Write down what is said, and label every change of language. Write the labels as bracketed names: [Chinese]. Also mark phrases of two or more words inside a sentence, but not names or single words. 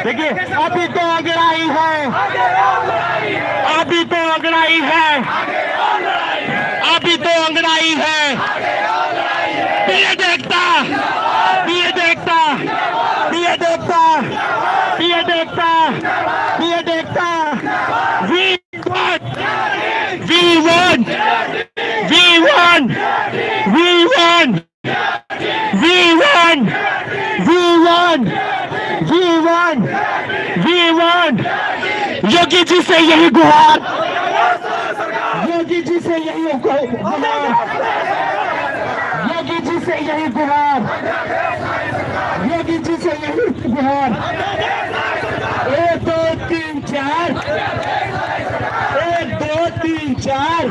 [Hindi] देखिए, अभी तो अंगड़ाई है, अभी तो अंगड़ाई है, अभी तो अंगड़ाई है। बीएड एकता, बीएड एकता, बीएड एकता, बीएड एकता, बीएड एकता। [English] We want, we want, we want, we want, we want, we want, we want, we want। [Hindi] योगी जी से यही गुहार, योगी जी से यही गुहार, योगी जी से यही गुहार, योगी जी से यही गुहार। 1 2 3 4, 1 2 3 4।